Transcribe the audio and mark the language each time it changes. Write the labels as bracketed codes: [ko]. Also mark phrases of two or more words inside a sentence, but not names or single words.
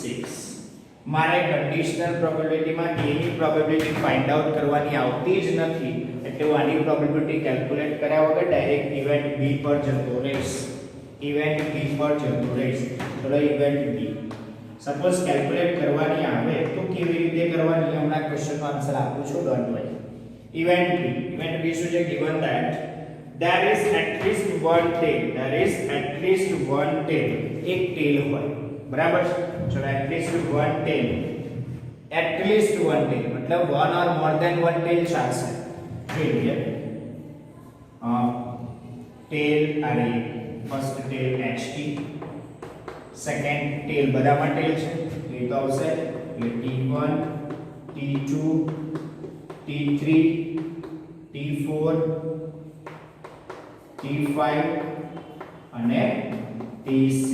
[gu] મારે [en] conditional probability [gu] માં A ની પ્રોબેબિલિટી [en] find out [gu] કરવાની આવતી જ નથી, એટલે હું આની પ્રોબેબિલિટી કેલ્ક્યુલેટ કર્યા વગર [en] direct event [gu] B પર જતો રહીશ. ઇવેન્ટ B પર જતો રહીશ. ચલો [en] event B suppose calculate [gu] કરવાની આવે તો કેવી રીતે કરવાની હમણાં ક્વેશ્ચનનો આન્સર આપું છું, [en] don't worry. [gu] ઇવેન્ટ B શું છે? [en] given that there is at least one tail. There is at least one tail. [gu] એક ટેલ હોય, બરાબર છે. ચલો [en] at least one tail. At least one tail મતલબ one or more than one tail [gu] ચાલશે. જોઈએ ટેલ આરે [en] first tail [gu] HT, [en] second tail [gu] બધામાં ટેલ છે એ તો આવશે એટલે T1, T2, T3, T4, T5 અને T6.